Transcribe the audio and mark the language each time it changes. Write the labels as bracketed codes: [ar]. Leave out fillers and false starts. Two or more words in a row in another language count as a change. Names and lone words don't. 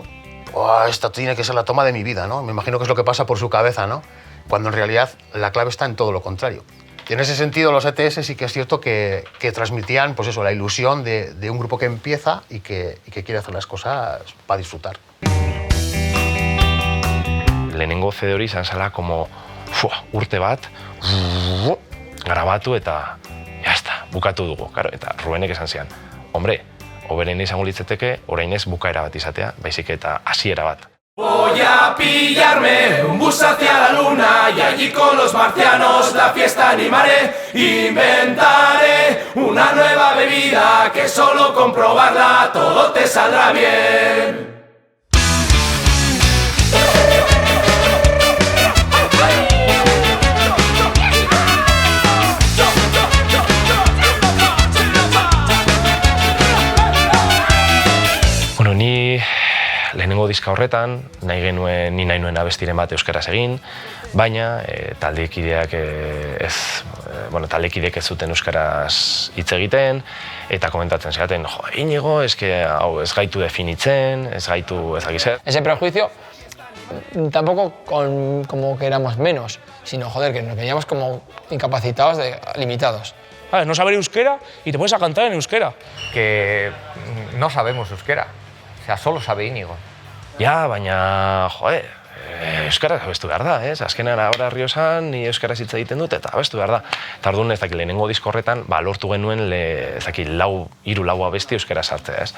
[es] Esta tiene que ser la toma de mi vida, ¿no? Me imagino que es lo que pasa por su cabeza, ¿no? Cuando en realidad la clave está en todo lo contrario. Y en ese sentido los ETS sí que es cierto que transmitían pues eso, la ilusión de un grupo que empieza y que quiere hacer las cosas para disfrutar. [eu] Lehenengo CD hori izan zela como urte bat, grabatu eta jazta, bukatu dugu. Claro, eta Rubenek esan zian, hombre, hoberen izango litzateke orain ez bukaera bat izatea, baizik eta hasiera bat. [es] Voy a pillarme un bus hacia la luna y allí con los marcianos la fiesta animaré. Inventaré una nueva bebida que solo con probarla todo te saldrá bien. [eu] Bueno, ni lehenengo diska horretan, nahi nuen abestiren bat euskaraz egin, baina taldekideek ez zuten euskaraz hitz egiten, eta komentatzen zidaten, Iñigo, hau ez gaitu definitzen, ez gaitu ezagizer. [es] Ese prejuicio, tampoco como que éramos menos, sino, que nos veíamos como incapacitados, limitados. No saber euskera y te pones a cantar en euskera. Que no sabemos euskera. O sea, solo sabe Íñigo. [eu] Ja, baina, euskaraz abestu behar da, ez? Azkenean ahora Errioxan ni euskaraz hitz egiten dut eta abestu behar da. Eta orduan ez dakit lehenengo disko horretan, lortu genuen hiru lau abesti euskaraz sartzea, ez?